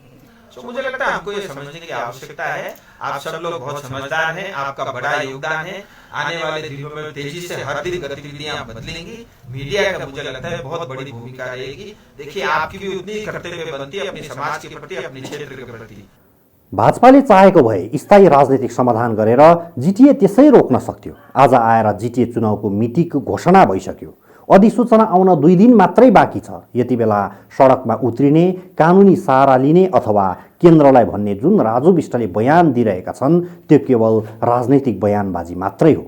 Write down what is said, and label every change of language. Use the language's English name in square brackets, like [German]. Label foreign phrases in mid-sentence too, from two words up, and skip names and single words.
[Hindi] तो मुझे लगता है हमको ये समझने की आवश्यकता है। आप सब लोग बहुत समझदार हैं, आपका बड़ा योगदान है। आने वाले दिनों में तेजी से हर दिन गतिविधियां बदलेंगी। मीडिया का मुझे लगता है बहुत बड़ी भूमिका रहेगी। देखिए आपकी भी उतनी कर्तव्य बनती है अपने समाज के प्रति, अपने क्षेत्र के प्रति। [Nepali] भाजपाले चाहेको भए स्थायी राजनीतिक समाधान गरेर जिटिए त्यसै रोक्न सक्थ्यो। आज आएर जिटिए चुनावको मितिको घोषणा भइसक्यो। अधिसूचना आउन 2 दिन मात्रै बाँकी छ। यति बेला सडकमा उत्रिने, कानुनी सहारा लिने अथवा केन्द्रलाई भन्ने जुन राजु विष्टले बयान दिइरहेका छन् त्यो केवल राजनैतिक बयानबाजी मात्रै हो।